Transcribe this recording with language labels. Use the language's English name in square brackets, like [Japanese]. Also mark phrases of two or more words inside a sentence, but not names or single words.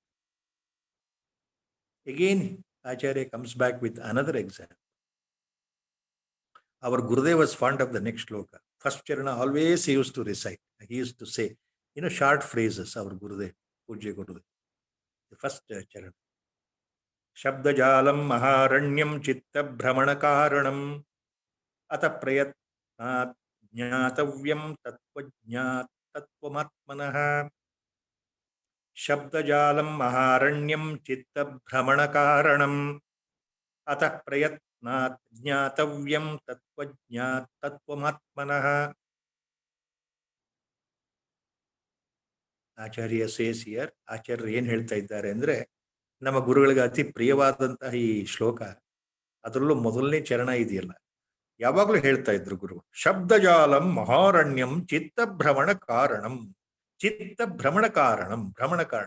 [English] Again, Acharya comes back with another example. Our Gurudev was fond of the next shloka. First charana always he used to recite. He used to say, short phrases, our Gurudev. Pujya Gurudev. The first charan. [Sanskrit] शब्दजालं महारण्यं चित्त भ्रमण कारणं अतः प्रयत्नात् ज्ञातव्यं तत्त्वमात्मनः. शब्दजालं महारण्यं चित्त भ्रमण कारणं अतः प्रयत्नात् ज्ञातव्यं तत्त्वमात्मनः. [Kannada] ಆಚಾರ್ಯ [English] says here, [Kannada] ಆಚಾರ್ಯರು ಏನ್ ಹೇಳ್ತಾ ಇದ್ದಾರೆ ಅಂದ್ರೆ, ನಮ್ಮ ಗುರುಗಳಿಗೆ ಅತಿ ಪ್ರಿಯವಾದಂತಹ ಈ ಶ್ಲೋಕ, ಅದರಲ್ಲೂ ಮೊದಲನೇ ಚರಣ ಇದೆಯಲ್ಲ, ಯಾವಾಗ್ಲೂ ಹೇಳ್ತಾ ಇದ್ರು ಗುರು, [Sanskrit] ಶಬ್ದಜಾಲಂ ಮಹಾರಣ್ಯಂ ಚಿತ್ತ ಭ್ರಮಣ ಕಾರಣಂ. ಚಿತ್ತ ಭ್ರಮಣ ಕಾರಣಂ, ಭ್ರಮಣ ಕಾರಣ.